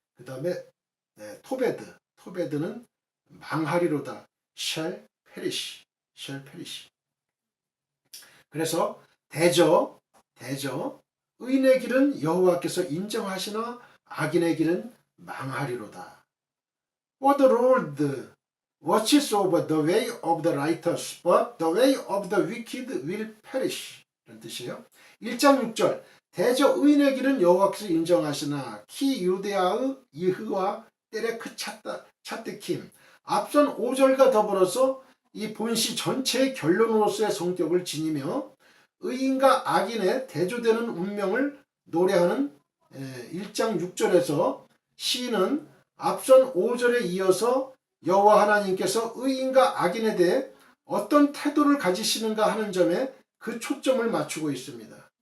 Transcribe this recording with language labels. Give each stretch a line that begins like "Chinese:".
Korean: 그 다음에 토베드는 망하리로다
English: shall perish.
Korean: 그래서 대저 의인의 길은 여호와께서 인정하시나 악인의 길은 망하리로다.
English: For the Lord watches over the way of the righteous, but the way of the wicked will perish.
Korean: 라는 뜻이에요. 1장 6절. 대저 의인의 길은 여호와께서 인정하시나
Hebrew: 키 유데아의 이흐와 때레크 차뜨킴.
Korean: 앞선 5절과 더불어서 이 본시 전체의 결론으로서의 성격을 지니며 의인과 악인의 대조되는 운명을 노래하는 1장 6절에서 시인은 앞선 5절에 이어서 여호와 하나님께서 의인과 악인에 대해 어떤 태도를 가지시는가 하는 점에 그 초점을 맞추고 있습니다.